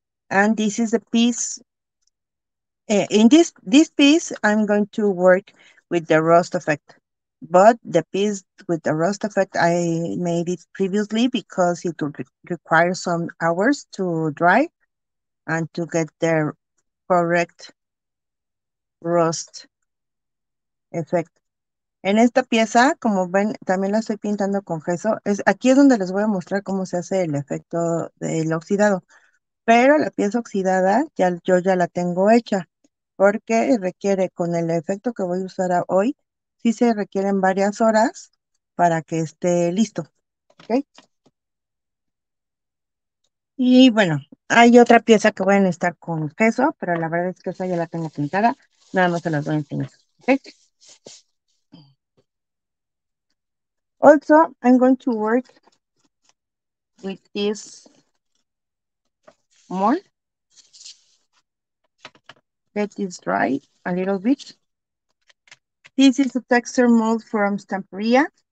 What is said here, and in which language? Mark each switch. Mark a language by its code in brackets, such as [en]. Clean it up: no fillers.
[en] And this is a piece. In this piece, I'm going to work with the rust effect. But the piece with the rust effect, I made it previously because it would require some hours to dry and to get the correct rust effect. [es] En esta pieza, como ven, también la estoy pintando con gesso. Aquí es donde les voy a mostrar cómo se hace el efecto del oxidado. Pero la pieza oxidada yo ya la tengo hecha, porque requiere, con el efecto que voy a usar hoy, sí se requieren varias horas para que esté listo. ¿Ok? Y bueno, hay otra pieza que voy a necesitar con gesso, pero la verdad es que esa ya la tengo pintada. Nada más se las voy a enseñar. ¿Ok? [en] Also, I'm going to work with this mold. Let this dry a little bit. This is a texture mold from Stamperia.